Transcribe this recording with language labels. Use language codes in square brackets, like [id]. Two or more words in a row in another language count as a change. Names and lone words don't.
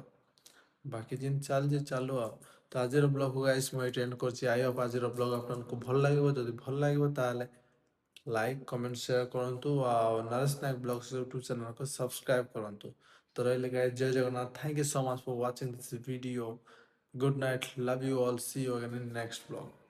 [or] ବାକି ଯେମିତି ଚାଲିଛି ଚାଲୁ ଆଉ। ତ ଆଜିର ବ୍ଲଗ୍କୁ ଗାଇସ୍ ମୁଁ ଏଇଠି ଏଣ୍ଡ କରୁଛି। [en] I hope [or] ଆଜିର ବ୍ଲଗ୍ ଆପଣଙ୍କୁ ଭଲ ଲାଗିବ। ଯଦି ଭଲ ଲାଗିବ ତାହେଲେ [en] like comment share [or] କରନ୍ତୁ ଆଉ ନରେଶ ନାୟକ ବ୍ଲଗ୍ସ ୟୁଟ୍ୟୁବ୍ ଚ୍ୟାନେଲକୁ ସବସ୍କ୍ରାଇବ୍ କରନ୍ତୁ। ତ ରହିଲେ ଗାଇସ୍, ଜୟ ଜଗନ୍ନାଥ। [en] thank you so much for watching this video. Good night. Love you all. See you again in next vlog.